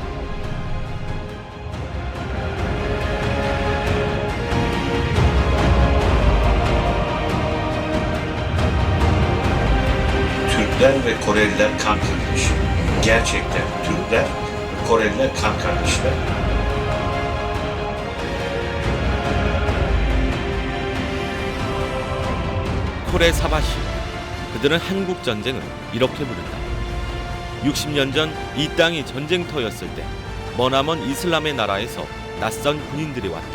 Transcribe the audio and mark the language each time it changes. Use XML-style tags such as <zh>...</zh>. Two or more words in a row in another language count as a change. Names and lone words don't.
<tr>Türkler ve Koreliler kan kardeşi. Gerçekten Türkler ve Koreliler kan kardeşler. Kore Savaşı.</tr> <ko>그들은 한국 전쟁을 이렇게 부른다. 60년 전 이 땅이 전쟁터였을 때 머나먼 이슬람의 나라에서 낯선 군인들이 왔다.</ko>